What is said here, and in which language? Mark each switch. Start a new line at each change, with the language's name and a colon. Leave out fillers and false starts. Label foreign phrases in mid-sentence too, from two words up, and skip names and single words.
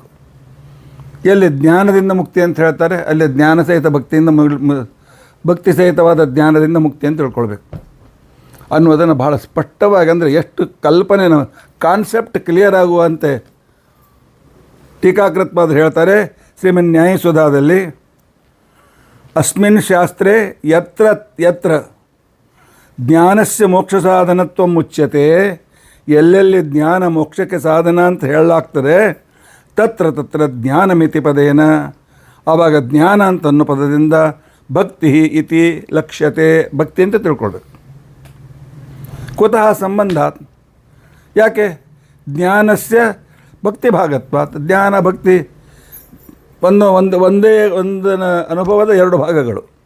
Kannada: ಎಲ್ಲಿ ಜ್ಞಾನದಿಂದ ಮುಕ್ತಿ ಅಂತ ಹೇಳ್ತಾರೆ, ಅಲ್ಲಿ ಜ್ಞಾನ ಸಹಿತ ಭಕ್ತಿಯಿಂದ ಭಕ್ತಿ ಸಹಿತವಾದ ಜ್ಞಾನದಿಂದ ಮುಕ್ತಿ ಅಂತ ತಿಳ್ಕೊಳ್ಬೇಕು ಅನ್ನೋದನ್ನು ಭಾಳ ಸ್ಪಷ್ಟವಾಗಿ, ಅಂದರೆ ಎಷ್ಟು ಕಲ್ಪನೆ
English: concept clear
Kannada: ಆಗುವಂತೆ ಟೀಕಾಕೃತ್ಪಾದರು ಹೇಳ್ತಾರೆ ಶ್ರೀಮನ್ ನ್ಯಾಯಸುಧಾದಲ್ಲಿ.
Sanskrit: ಅಸ್ಮಿನ್ ಶಾಸ್ತ್ರೇ ಯತ್ರ ಯತ್ರ ಜ್ಞಾನಸ್ಯ ಮೋಕ್ಷ ಸಾಧನತ್ವ ಮುಚ್ಯತೆ,
Kannada: ಎಲ್ಲೆಲ್ಲಿ ಜ್ಞಾನ ಮೋಕ್ಷಕ್ಕೆ ಸಾಧನ ಅಂತ ಹೇಳಲಾಗ್ತದೆ,
Sanskrit: ತತ್ರ ತತ್ರ ಜ್ಞಾನಮಿತಿ ಪದೇನ,
Kannada: ಆವಾಗ ಜ್ಞಾನ ಅಂತ ಅನ್ನೋ ಪದದಿಂದ
Sanskrit: ಭಕ್ತಿ ಇತಿ ಲಕ್ಷ್ಯತೆ,
Kannada: ಭಕ್ತಿ ಅಂತ ತಿಳ್ಕೊಳ್ಬೇಕು.
Sanskrit: ಕುತಃ ಸಂಬಂಧಾತ್,
Kannada: ಯಾಕೆ
Sanskrit: ಜ್ಞಾನಸ್ಯ ಭಕ್ತಿ ಭಾಗತ್ವಾತ್,
Kannada: ಜ್ಞಾನ ಭಕ್ತಿ ಒಂದೇ ಅನುಭವದ ಎರಡು ಭಾಗಗಳು.